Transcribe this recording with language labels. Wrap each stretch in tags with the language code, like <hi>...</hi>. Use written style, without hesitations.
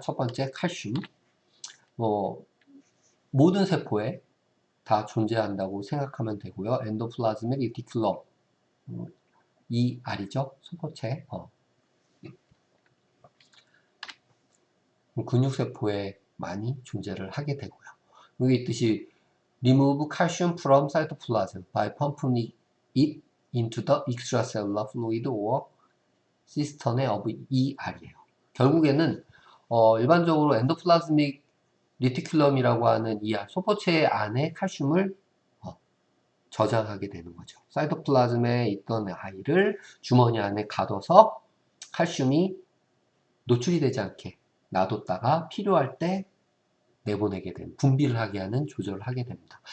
<ko>첫 번째 칼슘, 모든 세포에 다 존재한다고 생각하면 되고요. 엔도플라즈믹 리티큘럼, 이 알이죠, 소포체. 근육세포에 많이 존재를 하게 되고요. 여기 있듯이</ko> <en>remove calcium from cytoplasm by pumping it into the extracellular fluid or cistern of ER이에요.</en> <ko>결국에는 일반적으로 엔도플라즈믹 리티큘럼이라고 하는 ER, 소포체 안에 칼슘을 저장하게 되는 거죠. 사이토플라즘에 있던 아이를 주머니 안에 가둬서 칼슘이 노출이 되지 않게 놔뒀다가 필요할 때 내보내게 되는, 분비를 하게 하는 조절을 하게 됩니다.</ko>